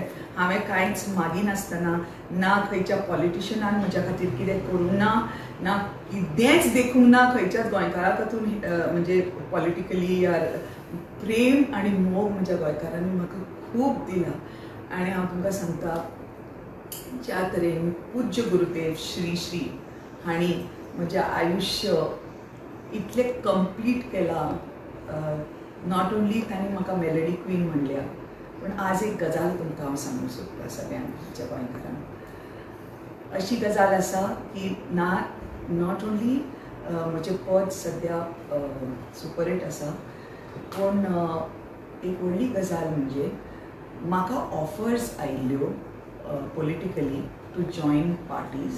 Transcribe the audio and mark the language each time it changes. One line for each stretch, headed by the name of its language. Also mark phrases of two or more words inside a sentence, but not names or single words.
Konkani: हांवें कांयच मागी नासतना ना खंयच्या पॉलिटिशियनान म्हज्या खातीर कितें करूंक ना, ना कितेंच देखूंक ना खंयच्याच गोंयकारा खातीर म्हणजे पॉलिटिकली यार प्रेम आनी मोग म्हज्या गोंयकारांनी म्हाका खूब दिला. आनी हांव तुमकां सांगता ज्या तरेन पूज्य गुरुदेव श्री श्री हांणी म्हजें आयुश्य इतलें कंप्लीट केलां.
English: not only
Konkani: तांणी म्हाका
English: melody queen
Konkani: म्हणल्या, पण आज एक गजाल तुमकां हांव सांगूंक सोदतां सगळ्यांक म्हज्या गोंयकारांक. अशी गजाल आसा की
English: not only
Konkani: म्हजें पद सद्या सुपर हिट आसा, पूण एक व्हडली गजाल म्हणजे म्हाका ऑफर्स आयिल्ल्यो पॉलिटिकली
English: to join parties.